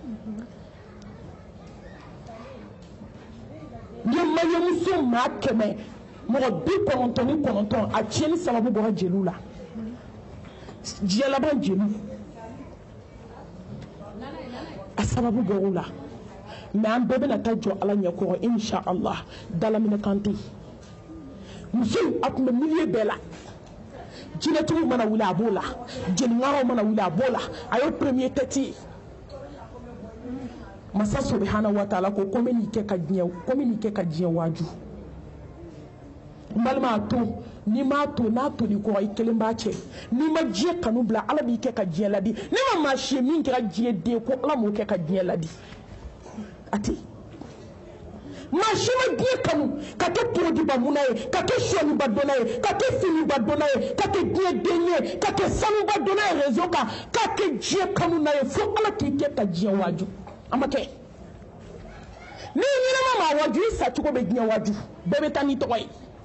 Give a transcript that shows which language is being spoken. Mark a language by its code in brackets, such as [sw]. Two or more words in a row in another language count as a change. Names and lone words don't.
[bm] n ye mariyamuso maa 100 mɔgɔ 99 a tiɲɛni sababu bɔra jeliw la diɲɛ laban jeliw a sababu bɔr'u la mais an bɛɛ bɛna taa jɔ ala ɲɛkɔrɔ inch'Allah dalaminɛ kan tɛ yen musow a tun bɛ milieu bɛɛ la jinɛtigiw mana wuli a b'o la jeliŋaraw mana wuli a b'o la a ye [fr] premier tête [bm] ye masa [ar] سبحانه وتعالى [bm] ko ko n bɛ n'i kɛ ka diɲɛ waaju n balima a to n'i m'a to n'a toli kɔrɔ i kelen b'a cɛ n'i ma diɲɛ kanu bila ala b'i kɛ ka diɲɛ ladi ne ma maa si ye min kɛra diɲɛ den ko ala m'o kɛ ka diɲɛ ladi a tɛ maa si ma diɲɛ kanu ka kɛ porodiba munna ye ka kɛ sɔniba dɔnna ye ka kɛ finiba dɔnna ye ka kɛ diɲɛ den ye ka kɛ sanuba dɔnna ye réseau kan k'a kɛ diɲɛ kanu na ye fo ala k'i kɛ ka diɲɛ waaju a ma kɛ ni ɲɛnama maa waaju i sacogo bɛ diɲɛ waaju bɛɛ bɛ taa n'i tɔgɔ ye